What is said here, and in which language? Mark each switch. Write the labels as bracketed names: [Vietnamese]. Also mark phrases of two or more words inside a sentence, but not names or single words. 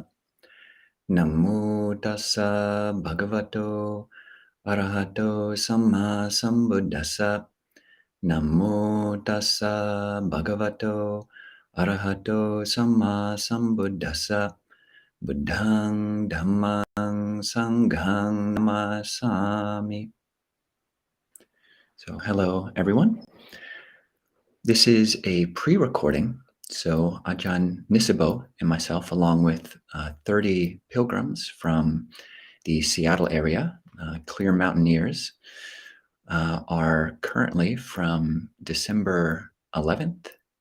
[Pali] Namo tassa bhagavato arahato sammāsambuddhassa. Namo tassa bhagavato arahato sammāsambuddhassa. Buddhaṃ Dhammaṃ Sanghaṃ namassāmi. [English] So hello everyone. This is a pre-recording. So Ajahn Nisabo and myself, along with 30 pilgrims from the Seattle area, Clear Mountaineers, are currently from December 11th,